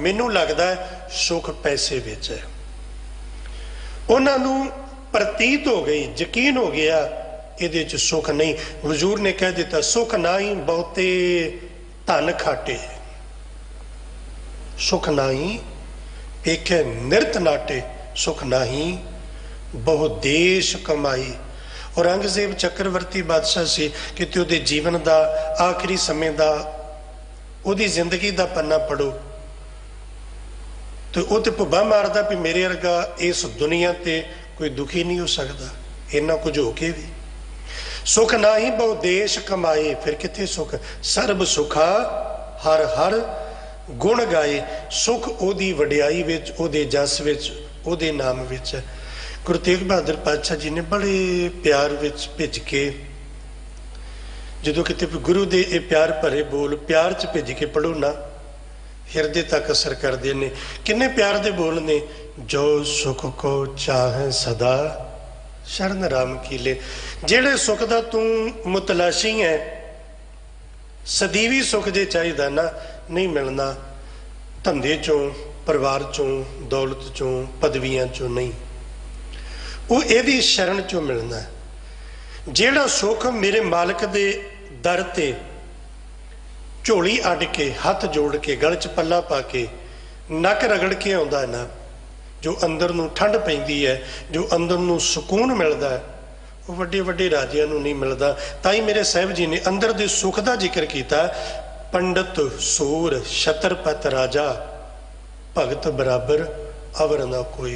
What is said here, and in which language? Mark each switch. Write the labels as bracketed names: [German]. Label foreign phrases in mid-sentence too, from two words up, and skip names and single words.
[Punjabi] ਮੈਨੂੰ ਲਗਦਾ ਹੈ ਸੁਖ ਪੈਸੇ ਵਿਚ ਹੈ, ਉਨ੍ਹਾਂ ਨੂੰ ਪ੍ਰਤੀਤ ਹੋ ਗਈ, ਯਕੀਨ ਹੋ ਗਿਆ ਇਹਦੇ ਚ ਸੁਖ ਨਹੀਂ। ਹਜ਼ੂਰ ਨੇ ਕਹਿ ਦਿੱਤਾ ਸੁਖ ਨਾ ਹੀ ਬਹੁਤੇ ਧਨ ਖਾਟੇ, ਸੁਖ ਨਾਹੀ ਪੇਖੇ ਨਿਰਤ ਨਾਟੇ, ਸੁਖ ਨਾਹੀ ਬਹੁ ਦੇਸ ਕਮਾਈ। ਔਰੰਗਜ਼ੇਬ ਚੱਕਰਵਰਤੀ ਬਾਦਸ਼ਾਹ ਸੇ ਕਿ ਉਹਦੇ ਜੀਵਨ ਕਾ ਆਖ਼ਰੀ ਸਮਾ ਕਾ ਉਹਦੀ ਜ਼ਿੰਦਗੀ ਕਾ ਪੰਨਾ ਪੜ੍ਹੋ ਤੋ ਵੋ ਤੋ ਭੁੱਬਾ ਮਾਰਦਾ ਭੀ ਮੇਰੇ ਵਰਗਾ ਇਸ ਦੁਨੀਆ ਤੇ ਕੋਈ ਦੁਖੀ ਨਹੀਂ ਹੋ ਸਕਦਾ, ਇੰਨਾ ਕੁਛ ਹੋ ਕੇ ਭੀ। ਸੁਖ ਨਾ ਹੀ ਬਹੁ ਦੇਸ ਕਮਾਏ, ਫਿਰ ਕਿੱਥੇ ਸੁਖ, ਸਰਬ ਸੁਖਾ ਹਰ ਹਰ ਗੁਣ ਗਾਏ। ਸੁਖ ਓਦੀ ਵਡਿਆਈ ਵਿਚ, ਓਦੇ ਜਸ ਵਿਚ, ਓਦੇ ਨਾਮ ਵਿਚ। ਗੁਰੂ ਤੇਗ ਬਹਾਦਰ ਪਾਤਸ਼ਾਹ ਜੀ ਨੇ ਬੜੇ ਪਿਆਰ ਵਿਚ ਭਿੱਜ ਕੇ, ਜੋ ਕਿਤੇ ਗੁਰੂ ਦੇ ਏ ਪਿਆਰ ਭਰੇ ਬੋਲ ਪਿਆਰ ਚ ਭਿੱਜ ਕੇ ਪੜ੍ਹੋ ਨਾ, ਹਿਰਦੇ ਤਕ ਅਸਰ ਕਰਤੇ ਹੈਂ। ਕਿੰਨੇ ਪਿਆਰ ਦੇ ਬੋਲ ਨੇ, ਜੋ ਸੁਖ ਕੋ ਚਾਹੇ ਸਦਾ ਸ਼ਰਣ ਰਾਮ ਕੀ ਲੇ। ਜਿਹੜੇ ਸੁਖ ਦਾ ਤੂ ਮੁਤਲਾਸ਼ੀ ਹੈ, ਸਦੀਵੀ ਸੁਖ ਜੇ ਚਾਹੀਦਾ ਨਾ, ਨਹੀਂ ਮਿਲਣਾ ਧੰਦੇ ਚੋਂ, ਪਰਿਵਾਰ ਚੋਂ, ਦੌਲਤ ਚੋਂ, ਪਦਵੀਆਂ ਚੋਂ ਨਹੀਂ, ਵੋ ਏਦੀ ਸ਼ਰਣ ਚੋਂ ਮਿਲਣਾ ਹੈ। ਜਿਹੜਾ ਸੁਖ ਮੇਰੇ ਮਾਲਕ ਦੇ ਦਰ ਤੇ ਝੋਲੀ ਅੱਡ ਕੇ, ਹੱਥ ਜੋੜ ਕੇ, ਗਲ ਚ ਪੱਲਾ ਪਾ ਕੇ ਨੱਕ ਰਗੜ ਕੇ ਆਉਂਦਾ ਨਾ, ਜੋ ਅੰਦਰ ਨੂੰ ਠੰਡ ਪੈਂਦੀ ਹੈ, ਜੋ ਅੰਦਰ ਨੂੰ ਸਕੂਨ ਮਿਲਦਾ ਹੈ, ਉਹ ਵੱਡੇ ਵੱਡੇ ਰਾਜਿਆਂ ਨੂੰ ਨਹੀਂ ਮਿਲਦਾ। ਤਾਂ ਹੀ ਮੇਰੇ ਸਾਹਿਬ ਜੀ ਨੇ ਅੰਦਰ ਦੇ ਸੁੱਖ ਦਾ ਜ਼ਿਕਰ ਕੀਤਾ। ਪੰਡਤ ਸੂਰ ਛਤਰਪਤ ਰਾਜਾ, ਭਗਤ ਬਰਾਬਰ ਅਵਰ ਨਾ ਕੋਈ।